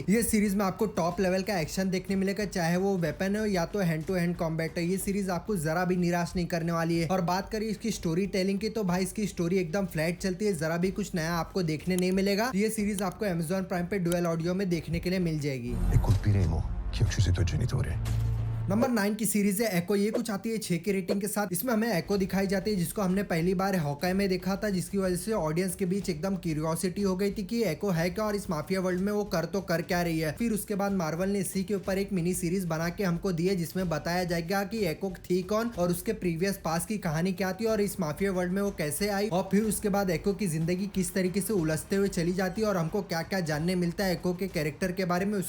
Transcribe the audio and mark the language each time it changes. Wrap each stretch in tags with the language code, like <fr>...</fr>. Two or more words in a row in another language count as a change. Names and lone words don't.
<hi>ये सीरीज में आपको</hi> <en>top level</en> <hi>का एक्शन देखने मिलेगा, चाहे वो वेपन हो या तो</hi> <en>hand to hand combat</en> <hi>है। ये सीरीज आपको जरा भी निराश नहीं करने वाली है। और बात करें इसकी</hi> <en>story telling</en> <hi>की, तो भाई इसकी स्टोरी एकदम फ्लैट चलती है, जरा भी कुछ नया आपको देखने नहीं मिलेगा। ये सीरीज आपको Amazon प्राइम पे</hi> <en>dual audio</en> <hi>में देखने के लिए मिल जाएगी।</hi> <it>E colpiremo chi ha ucciso i tuoi genitori.</it> <hi>नंबर 9 की सीरीज है एको। ये कुछ आती है 6 की रेटिंग के साथ। इसमें हमें एको दिखाई जाती है जिसको हमने पहली बार हॉकाई में देखा था, जिसकी वजह से ऑडियंस के बीच एकदम क्यूरियोसिटी हो गई थी कि एको है क्या और इस</hi> <en>mafia world</en> <hi>में वो कर क्या रही है। फिर उसके बाद मार्वल ने इसी के ऊपर एक</hi> <en>mini series</en> <hi>बना के हमको दी है जिसमें बताया जाएगा कि एको थी कौन और उसके</hi> <en>previous past</en> <hi>की कहानी क्या थी और इस</hi> <en>mafia world</en> <hi>में वो कैसे आई और फिर उसके बाद एको की जिंदगी किस तरीके से उलझते हुए चली जाती है और हमको क्या क्या जानने मिलता है एको के कैरेक्टर के बारे में।</hi>